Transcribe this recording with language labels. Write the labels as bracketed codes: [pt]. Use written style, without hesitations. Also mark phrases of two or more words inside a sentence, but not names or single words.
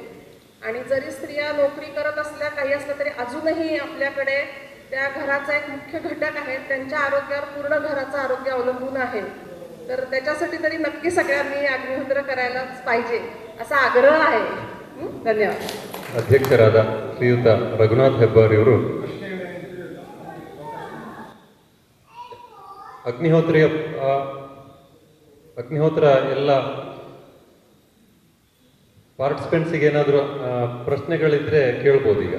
[mr] आणि जरी स्त्रिया नोकरी करत असल्या, काही असलं तरी अजूनही आपल्याकडे त्या घराचा एक मुख्य घटक आहे, त्यांच्या आरोग्यावर पूर्ण घराचं आरोग्य अवलंबून आहे. तर त्याच्यासाठी तरी नक्की सगळ्यांनी अग्निहोत्र करायलाच पाहिजे असा आग्रह आहे. धन्यवाद. [kn] ಅಧ್ಯಕ್ಷರಾದ ಶ್ರೀಯುತ ರಘುನಾಥ್ ಹೆಬ್ಬಾರಿಯವರು ಅಗ್ನಿಹೋತ್ರ ಎಲ್ಲ ಪಾರ್ಟಿಸಿಪೆಂಟ್ಸಿಗೆ ಏನಾದರೂ ಪ್ರಶ್ನೆಗಳಿದ್ರೆ ಕೇಳ್ಬೋದು ಈಗ.